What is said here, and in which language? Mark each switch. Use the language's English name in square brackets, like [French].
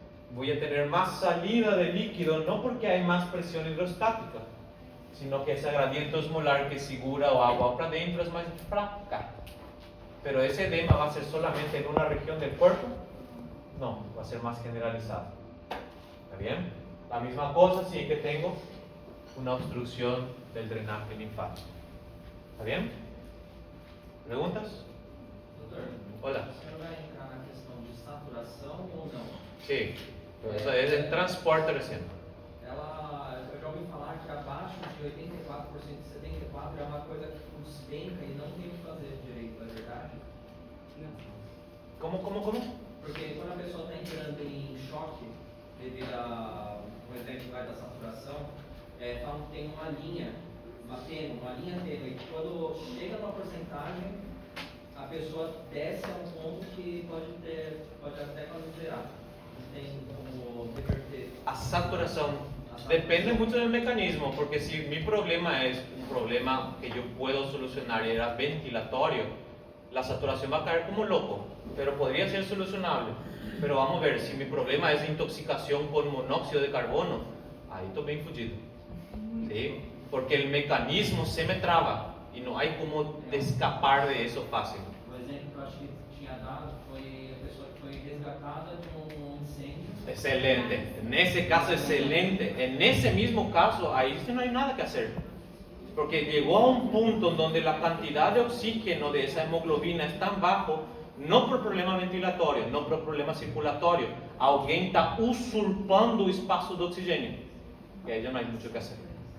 [Spanish] Voy a tener más salida de líquido, no porque hay más presión hidrostática, sino que ese gradiente osmolar que [Portuguese] segura o agua [Spanish] para adentro es más flaca. Pero ese edema va a ser solamente en una región del cuerpo, no, va a ser más generalizado. ¿Está bien? La misma cosa si es que tengo una obstrucción del drenaje linfático. ¿Está bien? ¿Preguntas? [Portuguese] Doutor, [Spanish] Hola. [Portuguese] o senhor vai entrar na questão de saturação ou não? [Spanish] Sí, eso es el transporte recién. [Portuguese] Eu já ouvi falar que abaixo de 84% de 74% é uma coisa que despenca e não tem o que fazer direito, é verdade? [Spanish] ¿Cómo? [Portuguese] Porque quando a pessoa está entrando em choque devido ao exemplo da saturação, falam que tem uma linha tênue, que quando chega numa porcentagem, a pessoa desce a um ponto que pode até quase zerar. Tem como reverter. A saturação [Spanish] Depende mucho del mecanismo, porque si mi problema es un problema que yo puedo solucionar y era ventilatorio, la saturación va a caer como loco, pero podría ser solucionable. Pero vamos a ver, si mi problema es intoxicación con monóxido de carbono, ahí estoy bien fugido, ¿sí? Porque el mecanismo se me traba y no hay como escapar de eso fácil. [Portuguese] O exemplo que eu acho que tinha dado foi a pessoa que foi resgatada de incêndio. [Spanish] Excelente, en ese caso excelente, en ese mismo caso ahí sí no hay nada que hacer, porque llegó a un punto en donde la cantidad de oxígeno de esa hemoglobina es tan bajo, no por problema ventilatorio, no por problema circulatorio, alguien está usurpando el espacio de oxígeno, y ahí ya no hay mucho que hacer.